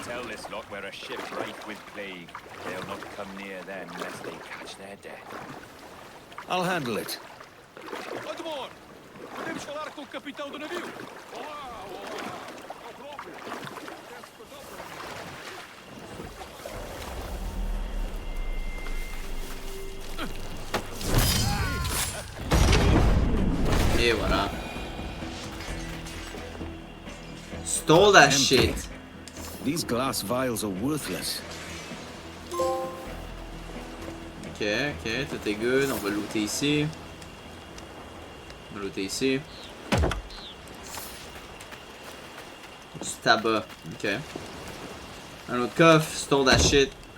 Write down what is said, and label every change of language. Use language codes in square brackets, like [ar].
[en] Tell this lot we're a ship rife with plague. They'll not come near them lest they catch their death. I'll handle it. [pt] Admor, podemos falar com o capitão do navio? [fr] Et voilà. [en] Stole that shit. These glass vials are worthless. [fr] Ok, tout est good. On va looter ici. On va looter ici. Du tabac. Ok. Un autre coffre, [en] store that shit.